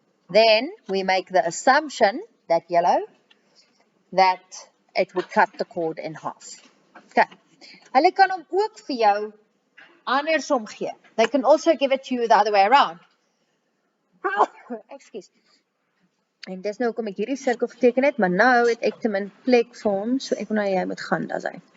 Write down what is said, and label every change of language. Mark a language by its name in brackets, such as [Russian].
[English] Then we make the assumption, that yellow, that it would cut the chord in half. Okay. [Afrikaans] Hulle kan hom ook vir jou andersom gee. [English] They can also give it to you the other way around. Excuse. [Afrikaans] En dis nou hoekom ek hierdie sirkel geteken het, maar nou het ek te min plek vir hom, so ek wil nou jy moet gaan, daar sy.